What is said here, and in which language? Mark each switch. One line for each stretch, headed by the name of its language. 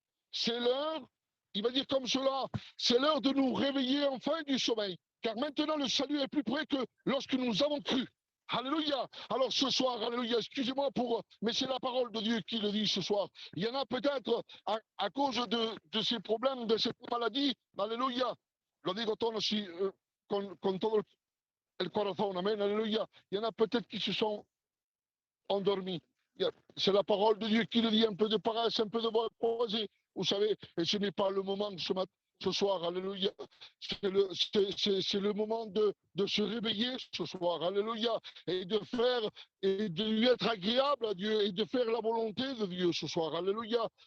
French: C'est l'heure, il va dire comme cela, c'est l'heure de nous réveiller enfin du sommeil. Car maintenant le salut est plus près que lorsque nous avons cru. Alléluia. Alors ce soir, alléluia, excusez-moi mais c'est la parole de Dieu qui le dit ce soir. Il y en a peut-être à cause de ces problèmes, de cette maladie, alléluia.
Spanish: Lo digo todo así, con todo el corazón, amen, alléluia.
French: Il y en a peut-être qui se sont endormis. C'est la parole de Dieu qui le dit, un peu de paresse, un peu de poésie. Vous savez, et ce n'est pas le moment ce soir, alléluia. C'est le moment de se réveiller ce soir, alléluia, et de faire, et de lui être agréable à Dieu, et de faire la volonté de Dieu ce soir, alléluia.